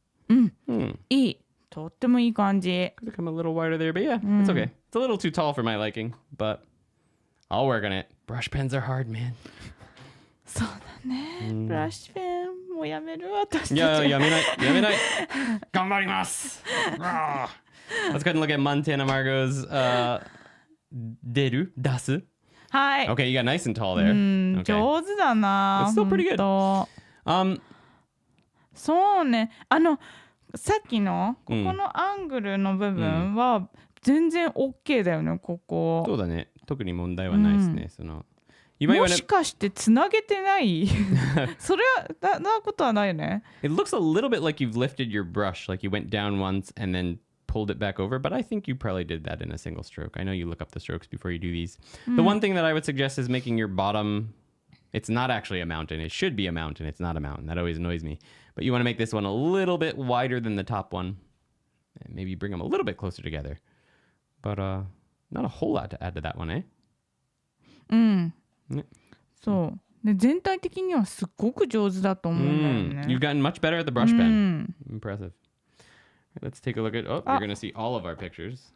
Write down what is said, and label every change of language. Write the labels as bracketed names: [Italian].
[Japanese] Mm. いい。とってもいい感じ。 [English] Could have come a little wider there, but yeah, it's okay. It's a little too tall for my liking, but I'll work on it. Brush pens are hard, man. [Japanese] そうだね。ブラッシュペンもうやめる私たち。いや、やめない。頑張ります。 [English] Let's go ahead and look at Montana Margot's出す. [Japanese] はい。 [English] Okay, you got nice and tall there. Okay. [Japanese] 上手だな。 [English] It's still pretty good. [Japanese] そうね。さっきのここのアングルの部分は全然 OK だよね、ここ。そうだね。特に問題はないですね。そのもしかしてつなげてないそれはなことはないよね。 [English] It looks a little bit like you've lifted your brush, like you went down once and then pulled it back over, but I think you probably did that in a single stroke. I know you look up the strokes before you do these. The one thing that I would suggest is making your bottom, it's not actually a mountain. It should be a mountain. It's not a mountain. That always annoys me. But you want to make this one a little bit wider than the top one. And maybe bring them a little bit closer together. But not a whole lot to add to that one, eh? [Japanese] うん。そう。で全体的にはすっごく上手だと思うんだよね。 [English] You've gotten much better at the brush pen. Impressive. Let's take a look at, oh, you're going to see all of our pictures.